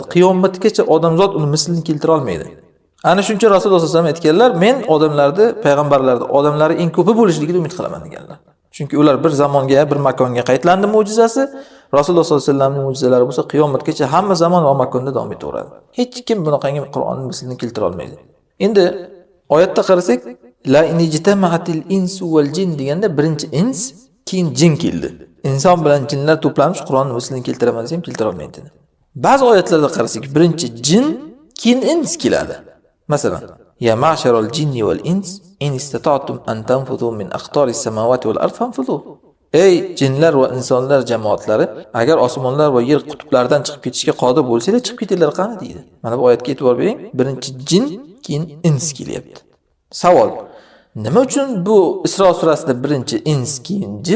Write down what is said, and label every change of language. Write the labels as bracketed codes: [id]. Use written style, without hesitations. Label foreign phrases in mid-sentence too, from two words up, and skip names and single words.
[uz] Qiyomatgacha odamzod uni mislini keltira olmaydi. Ana shuncha Rasululloh sollallohu alayhi vasallam aytganlar, men odamlarni, payg'ambarlarni, odamlari eng ko'pi bo'lishligiga umid qilaman deganlar. Chunki ular bir zamonga, bir makonga qaytlandi mo'jizasi. Rasululloh sollallohu alayhi vasallamning mo'jizalari bo'lsa, qiyomatgacha hamma zamon va makonda davom etaveradi. Hech kim bunaqangi Qur'onning mislini keltira olmaydi. Endi oyatda qarasak, [ar] لئن اجتمعت الإنس والجن [uz] deganda birinchi ins, keyin jin keldi. Inson bilan jinlar to'planish Qur'onning mislini keltiraman desam keltira olmaydi dedi. Ba'zi oyatlarda qarasak, birinchi jin, keyin ins keladi. Masalan, [ar] يا معشر الجن والإنس إن استطعتم أن تنفذوا من أقطار السماوات والأرض فانفذوا. [uz] Ey jinlar va insonlar jamoatlari, agar osmonlar va yer qutublaridan chiqib ketishga qodir bo'lsanglar, chiqib ketinglar qani deydi. Mana bu oyatga e'tibor bering. Birinchi jin, keyin ins kelyapti. Savol: nima uchun bu Isro surasida birinchi ins, keyin jin?